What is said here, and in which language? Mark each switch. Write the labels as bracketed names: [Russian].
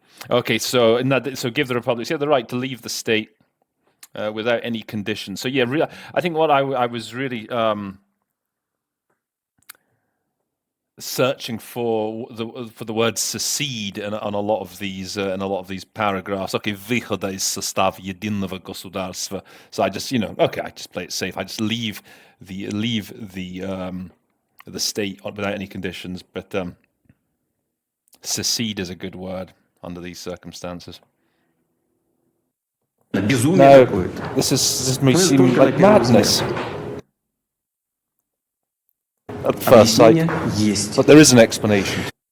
[English] Okay, so give the republics the right to leave the state without any conditions. So yeah, I think what I was really searching for the word secede on a lot of these paragraphs. Okay, [Russian] выхода из состава единого государства. [English] So I just I just play it safe. I just leave the state without any conditions. But secede is a good word under these circumstances. Now, this may seem like madness at first sight, but there is an explanation.